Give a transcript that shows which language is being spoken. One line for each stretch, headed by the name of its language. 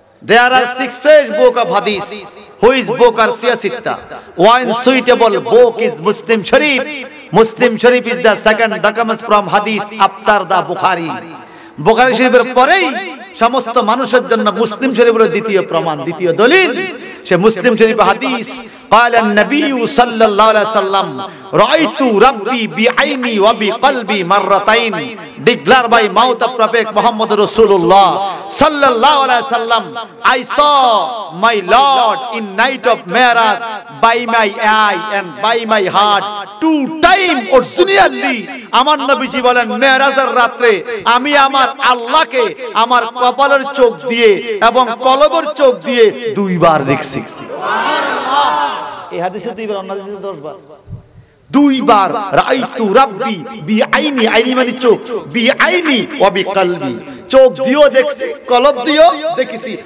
English: There are 6 fresh book of hadith. Which book are siyasitta? One suitable book is Muslim Sharif. Muslim Sharif is the second document from hadith after the Bukhari.
Bangla: Bukhari শরীফের পরেই সমস্ত মানুষের জন্য মুসলিম শরীফের দ্বিতীয় প্রমাণ, দ্বিতীয় দলিল সে মুসলিম শরীফের হাদিস।
Arabic: قال النبي صلى الله عليه وسلم رأيت ربي بعيني وبقلبي مرتين,
English: declared by mouth of Prophet Muhammad Rasulullah
Arabic: sallallahu alaihi wasallam,
English: I saw my Lord in night of Mi'raj by my eye and by my heart 2 times originally.
Bangla: আমার নবীজি বলেন মেরাজের রাতে আমি আমার আল্লাহকে আমার কপালের চোখ দিয়ে এবং কলবের চোখ দিয়ে 2 বার দেখছি। সুবহানাল্লাহ। এই হাদিসে 2 বার, অন্য হাদিসে 10 বার। 2 বার
Arabic: রাআইতু রাব্বি বিআইনি,
Bangla: আইনি মানে চোখ,
Arabic: বিআইনি ওয়া বিকলবি,
Bangla: চোখ দিয়েও দেখছি, কলব দিয়েও দেখেছি।